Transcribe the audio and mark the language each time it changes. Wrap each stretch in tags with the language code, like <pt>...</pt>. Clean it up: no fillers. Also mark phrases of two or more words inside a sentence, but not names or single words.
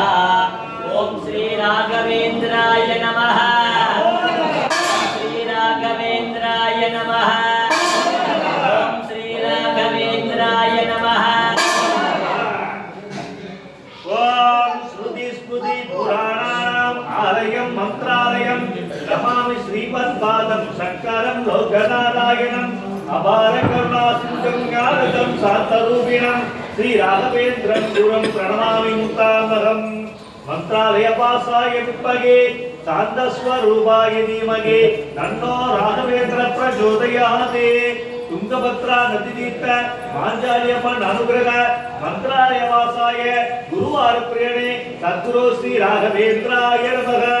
<sa>ओम् श्री राघवेन्द्राय नमः. श्री राघवेन्द्राय नमः. ओम् श्री राघवेन्द्राय नमः. ओम श्रुति स्मृति पुराणानाम् आलयं मंत्रालयं नमामि श्रीमद्पादं शंकरं लोकनारायणम् अपार करुणा सिंधुं ज्ञानदं शान्तरूपिणं श्री राघवेन्द्रं गुरुं प्रणमामि मुक्तामहम् मंत्रालयवासाय विद्महे शान्तस्वरूपाय धीमहि तन्नो राघवेन्द्र प्रचोदयात्</sa> <kn>ತುಂಗಭದ್ರಾ ನದಿ ತೀರ್ಥ ಮಾಂಜಾಲಿಯಮ್ಮನ ಅನುಗ್ರಹ ಮಂತ್ರಾಲಯವಾಸಾಯ ಗುರುವಾರ ಪ್ರೇರಣೆ ಸದ್ಗುರು ಶ್ರೀ ರಾಘವೇಂದ್ರಾಯ ನಮಃ.</kn>